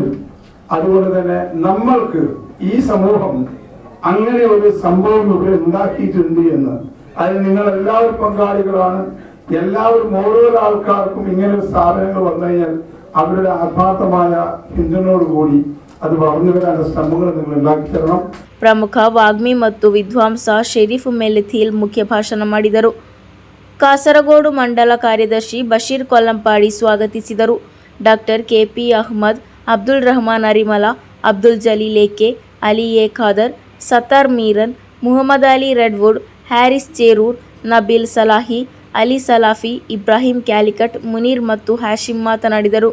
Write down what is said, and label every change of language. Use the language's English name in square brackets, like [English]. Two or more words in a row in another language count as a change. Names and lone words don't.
[Malayalam] അതുകൊണ്ട് തന്നെ നമ്മൾക്ക് ഈ സമൂഹം അങ്ങനെ ഒരു സംഭവം ഇവിടെ ഉണ്ടാക്കിയിട്ടുണ്ട് എന്ന്, അതിന് നിങ്ങൾ എല്ലാവരും പങ്കാളികളാണ്. എല്ലാവരും ഓരോ ആൾക്കാർക്കും ഇങ്ങനെ സ്ഥാപനങ്ങൾ വന്നു കഴിഞ്ഞാൽ അവരുടെ ആത്മാർത്ഥമായ പിന്തുണയോടുകൂടി ಅದು വളർന്നുവരാനുള്ള ശ്രമങ്ങൾ നിങ്ങൾ ഉണ്ടാക്കി തരണം. [Kannada] ಪ್ರಮುಖ ವಾಗ್ಮಿ ಮತ್ತು ವಿದ್ವಾಂಸ ಶರೀಫ್ ಮೆಲಿಥಿಲ್ ಮುಖ್ಯ ಭಾಷಣ ಮಾಡಿದರು. ಕಾಸರಗೋಡು ಮಂಡಲ ಕಾರ್ಯದರ್ಶಿ ಬಶೀರ್ ಕೊಲ್ಲಂಪಾಡಿ ಸ್ವಾಗತಿಸಿದರು. ಡಾಕ್ಟರ್ ಕೆಪಿ ಅಹ್ಮದ್, ಅಬ್ದುಲ್ ರಹಮಾನ್ ಅರಿಮಲ, ಅಬ್ದುಲ್ ಜಲೀಲ್ ಎಕೆ, ಅಲಿ ಎ ಖಾದರ್, ಸತ್ತಾರ್ ಮೀರನ್, ಮುಹಮ್ಮದ್ ಅಲಿ ರೆಡ್ವುಡ್, ಹ್ಯಾರಿಸ್ ಚೇರೂರ್, ನಬೀಲ್ ಸಲಾಹಿ, ಅಲಿ ಸಲಾಫಿ, ಇಬ್ರಾಹಿಂ ಕ್ಯಾಲಿಕಟ್, ಮುನೀರ್ ಮತ್ತು ಹ್ಯಾಶಿಮ್ ಮಾತನಾಡಿದರು.